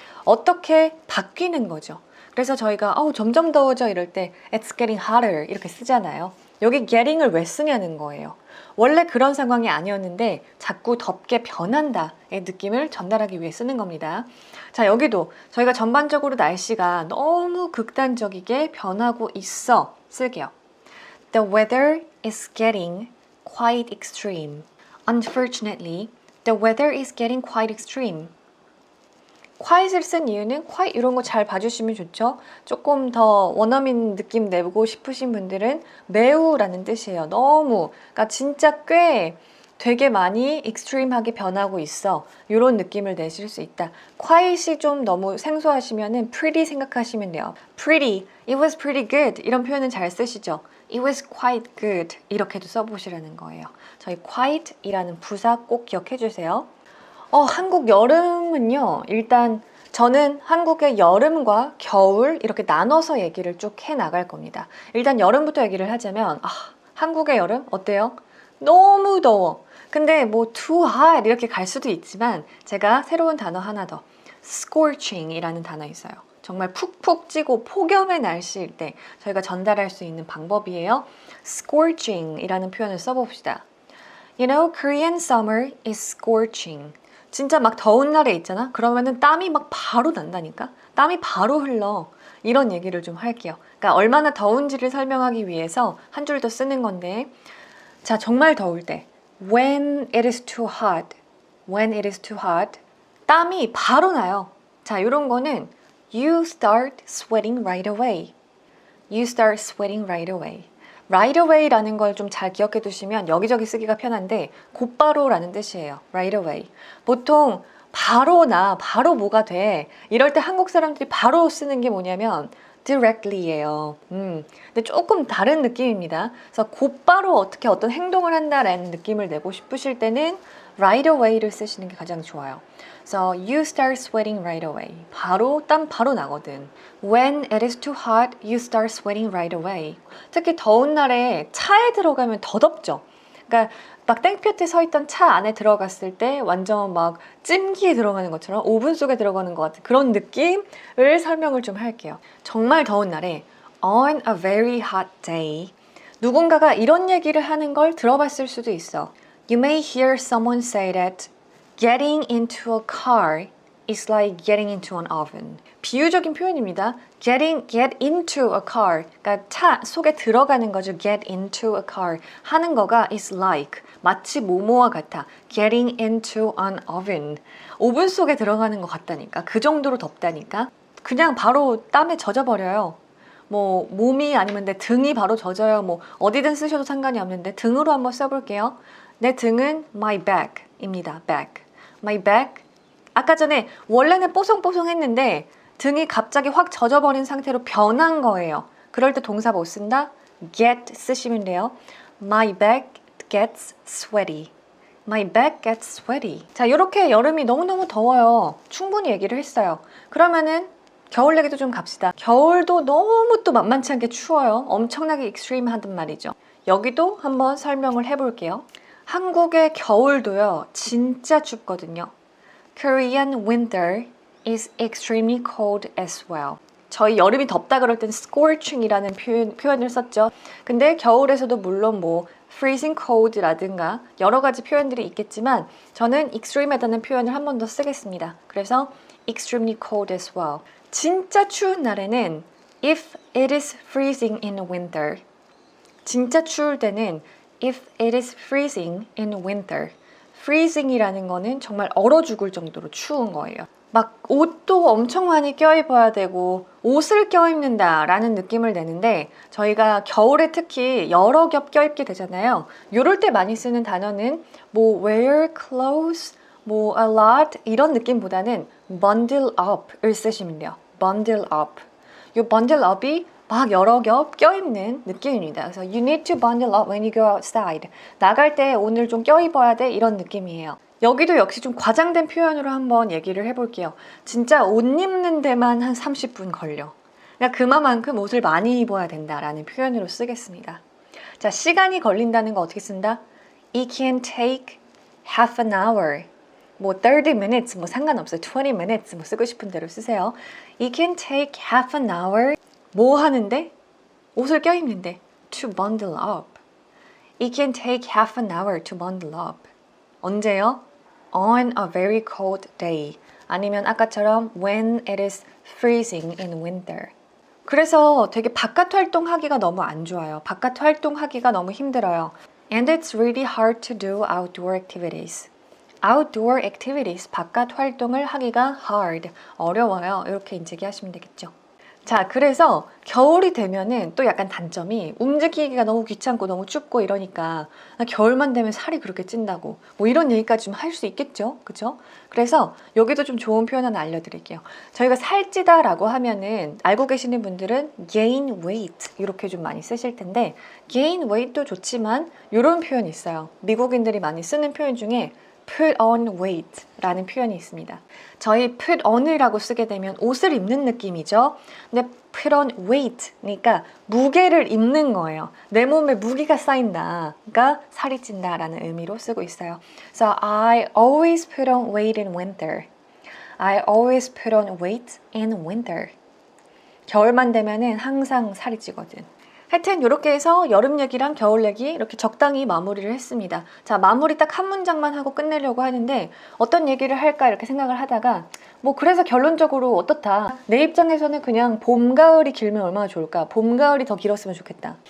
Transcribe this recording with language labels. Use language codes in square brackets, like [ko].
[ko] 어떻게 바뀌는 거죠. 그래서 저희가 점점 더워져 이럴 때 [en] It's getting hotter [ko] 이렇게 쓰잖아요. 여기 getting을 왜 쓰냐는 거예요. 원래 그런 상황이 아니었는데 자꾸 덥게 변한다의 느낌을 전달하기 위해 쓰는 겁니다. 자, 여기도 저희가 전반적으로 날씨가 너무 극단적이게 변하고 있어 쓸게요. [en] The weather is getting quite extreme. Unfortunately, the weather is getting quite extreme. [ko] quite을 쓴 이유는 quite 이런 거 잘 봐주시면 좋죠. 조금 더 원어민 느낌 내고 싶으신 분들은 매우라는 뜻이에요. 너무, 그러니까 진짜 꽤 되게 많이 extreme하게 변하고 있어. 이런 느낌을 내실 수 있다. quite이 좀 너무 생소하시면은 pretty 생각하시면 돼요. [en] pretty, it was pretty good [ko] 이런 표현은 잘 쓰시죠. [en] It was quite good [ko] 이렇게도 써보시라는 거예요. 저희 quite이라는 부사 꼭 기억해 주세요. 한국 여름은요, 일단 저는 한국의 여름과 겨울 이렇게 나눠서 얘기를 쭉 해나갈 겁니다. 일단 여름부터 얘기를 하자면 한국의 여름 어때요? 너무 더워. 근데 뭐 [en] too hot [ko] 이렇게 갈 수도 있지만 제가 새로운 단어 하나 더 scorching 이라는 단어 있어요. 정말 푹푹 찌고 폭염의 날씨일 때 저희가 전달할 수 있는 방법이에요. scorching 이라는 표현을 써봅시다. [en] You know, Korean summer is scorching. [ko] 진짜 막 더운 날에 있잖아? 그러면은 땀이 막 바로 난다니까? 땀이 바로 흘러. 이런 얘기를 좀 할게요. 그러니까 얼마나 더운지를 설명하기 위해서 한 줄 더 쓰는 건데 자, 정말 더울 때 [en] When it is too hot. When it is too hot. [ko] 땀이 바로 나요. 자, 이런 거는 [en] You start sweating right away. You start sweating right away. [ko] Right away라는 걸 좀 잘 기억해 두시면 여기저기 쓰기가 편한데 곧바로라는 뜻이에요. [en] Right away. [ko] 보통 바로 나, 바로 뭐가 돼. 이럴 때 한국 사람들이 바로 쓰는 게 뭐냐면 directly예요. 근데 조금 다른 느낌입니다. 그래서 곧바로 어떻게 어떤 행동을 한다라는 느낌을 내고 싶으실 때는 right away를 쓰시는 게 가장 좋아요. [en] So you start sweating right away. [ko] 바로 땀 바로 나거든. [en] When it is too hot, you start sweating right away. [ko] 특히 더운 날에 차에 들어가면 더 덥죠. 그러니까 막 땡볕에 서 있던 차 안에 들어갔을 때 완전 막 찜기에 들어가는 것처럼 오븐 속에 들어가는 것 같은 그런 느낌을 설명을 좀 할게요. 정말 더운 날에 [en] on a very hot day [ko] 누군가가 이런 얘기를 하는 걸 들어봤을 수도 있어. [en] You may hear someone say that getting into a car is like getting into an oven. [ko] 비유적인 표현입니다. [en] get into a car. [ko] 그러니까 차 속에 들어가는 거죠. [en] get into a car. [ko] 하는 거가 is like. 마치 뭐뭐와 같아. [en] getting into an oven. [ko] 오븐 속에 들어가는 것 같다니까. 그 정도로 덥다니까. 그냥 바로 땀에 젖어버려요. 뭐 몸이 아니면 내 등이 바로 젖어요. 뭐 어디든 쓰셔도 상관이 없는데 등으로 한번 써볼게요. 내 등은 my back입니다. [en] back. my back. [ko] 아까 전에 원래는 뽀송뽀송했는데 등이 갑자기 확 젖어버린 상태로 변한 거예요. 그럴 때 동사 못 쓴다? get 쓰시면 돼요. [en] My back gets sweaty. My back gets sweaty. [ko] 자, 이렇게 여름이 너무너무 더워요. 충분히 얘기를 했어요. 그러면은 겨울 얘기도 좀 갑시다. 겨울도 너무 또 만만치 않게 추워요. 엄청나게 익스트림하단 말이죠. 여기도 한번 설명을 해볼게요. 한국의 겨울도요, 진짜 춥거든요. [en] Korean winter is extremely cold as well. [ko] 저희 여름이 덥다 그럴 땐 scorching이라는 표현을 썼죠. 근데 겨울에서도 물론 뭐 freezing cold라든가 여러 가지 표현들이 있겠지만 저는 extreme하다는 표현을 한 번 더 쓰겠습니다. [en] 그래서 extremely cold as well. [ko] 진짜 추운 날에는 [en] if it is freezing in winter. [ko] 진짜 추울 때는 [en] if it is freezing in winter. [ko] freezing이라는 거는 정말 얼어 죽을 정도로 추운 거예요. 막 옷도 엄청 많이 껴입어야 되고 옷을 껴입는다 라는 느낌을 내는데 저희가 겨울에 특히 여러 겹 껴입게 되잖아요. 이럴 때 많이 쓰는 단어는 뭐 wear clothes, 뭐 a lot 이런 느낌보다는 bundle up을 쓰시면 돼요. bundle up. 이 bundle up이 막 여러 겹 껴입는 느낌입니다. [en] 그래서 you need to bundle up when you go outside. [ko] 나갈 때 오늘 좀 껴입어야 돼 이런 느낌이에요. 여기도 역시 좀 과장된 표현으로 한번 얘기를 해볼게요. 진짜 옷 입는 데만 한 30분 걸려. 그러니까 그만큼 옷을 많이 입어야 된다라는 표현으로 쓰겠습니다. 자, 시간이 걸린다는 거 어떻게 쓴다? [en] It can take half an hour. [ko] 뭐 30 minutes 뭐 상관없어요. 20 minutes 뭐 쓰고 싶은 대로 쓰세요. [en] It can take half an hour. [ko] 뭐 하는데? 옷을 껴입는데. [en] To bundle up. It can take half an hour to bundle up. [ko] 언제요? [en] On a very cold day. [ko] 아니면 아까처럼 [en] when it is freezing in winter. [ko] 그래서 되게 바깥 활동하기가 너무 안 좋아요. 바깥 활동하기가 너무 힘들어요. [en] And it's really hard to do outdoor activities. [ko] Outdoor activities, 바깥 활동을 하기가 hard, 어려워요. 이렇게 인지기 하시면 되겠죠. 자, 그래서 겨울이 되면은 또 약간 단점이 움직이기가 너무 귀찮고 너무 춥고 이러니까 겨울만 되면 살이 그렇게 찐다고 뭐 이런 얘기까지 좀 할 수 있겠죠, 그죠? 그래서 여기도 좀 좋은 표현 하나 알려드릴게요. 저희가 살찌다라고 하면은 알고 계시는 분들은 gain weight 이렇게 좀 많이 쓰실 텐데 gain weight도 좋지만 이런 표현이 있어요. 미국인들이 많이 쓰는 표현 중에 put on weight 라는 표현이 있습니다. 저희 put on이라고 쓰게 되면 옷을 입는 느낌이죠. 근데 put on weight 그러니까 무게를 입는 거예요. 내 몸에 무게가 쌓인다. 그러니까 살이 찐다 라는 의미로 쓰고 있어요. [en] So I always put on weight in winter. I always put on weight in winter. [ko] 겨울만 되면은 항상 살이 찌거든. 하여튼 이렇게 해서 여름 얘기랑 겨울 얘기 이렇게 적당히 마무리를 했습니다. 자, 마무리 딱 한 문장만 하고 끝내려고 하는데 어떤 얘기를 할까 이렇게 생각을 하다가 뭐 그래서 결론적으로 어떻다. 내 입장에서는 그냥 봄, 가을이 길면 얼마나 좋을까. 봄, 가을이 더 길었으면 좋겠다.